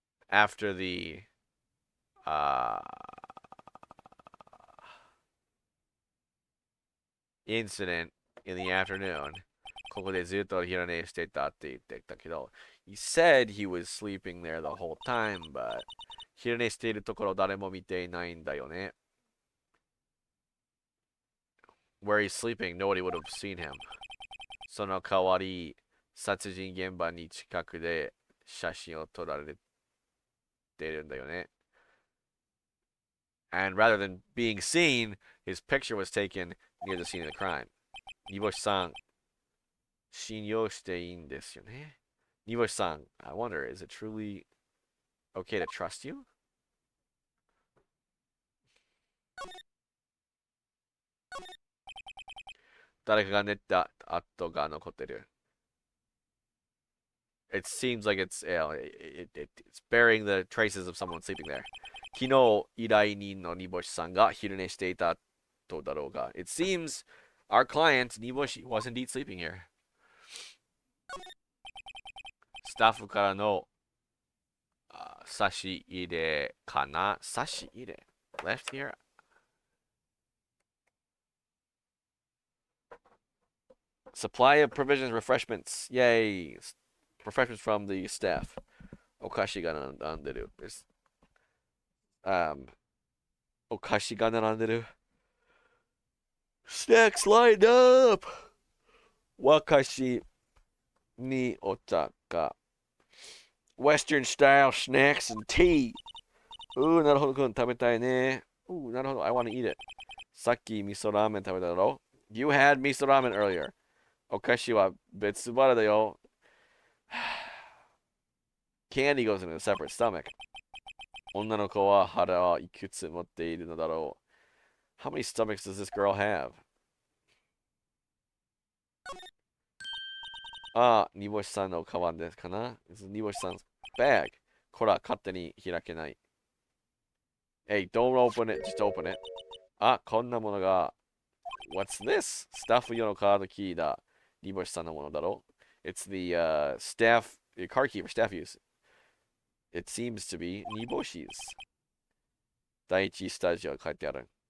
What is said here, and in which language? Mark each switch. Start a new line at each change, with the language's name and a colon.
English: After the incident in the afternoon,
Japanese: ここでずっと昼寝してたって言ってたけど、
English: he said he was sleeping there the whole time, but
Japanese: 昼寝しているところ誰も見ていないんだよね。
English: Where he's sleeping, nobody would have seen him.
Japanese: その代わり、殺人現場に近くで写真を撮られているんだよね。
English: And rather than being seen, his picture was taken near the scene of the crime.
Japanese: 煮干しさん、信用していいんですよね。
English: 煮干しさん, I wonder, is it truly okay to trust you?
Japanese: 誰かが寝た跡が残ってる.
English: It seems like it's bearing the traces of someone sleeping there.
Japanese: 昨日依頼人の煮干しさんが昼寝していたとだろうが.
English: It seems our client, 煮干し, was indeed sleeping here.
Japanese: スタッフからの差し入れかな差し入れ
English: left here? Supply of provisions, refreshments. Yay. Refreshments from the staff.
Japanese: お菓子が並んでる. O kashi ga naranderu. Snacks lined up! Wakashi ni otaka.
English: Western style snacks and tea.
Japanese: Ooh, なるほど、食べたいね.
English: Ooh, なるほど, I want to eat it.
Japanese: さっき味噌ラーメン食べただろ?
English: You had miso ramen earlier.
Japanese: お菓子は別腹だよ.
English: Candy goes in a separate stomach.
Japanese: 女の子は腹をいくつ持っているのだろう?
English: How many stomachs does this girl have?
Japanese: 煮干しさんのカバンですかな?
English: This is 煮干しさん bag.
Japanese: こら、勝手に開けない.
English: Hey, don't open it, just open it.
Japanese: こんなものが.
English: What's this?
Japanese: スタッフ用のカードキーだ.煮干しさんのものだろ?
English: It's the staff, the car key for staff use. It seems to be 煮干し's.
Japanese: 第一スタジオ書いてある.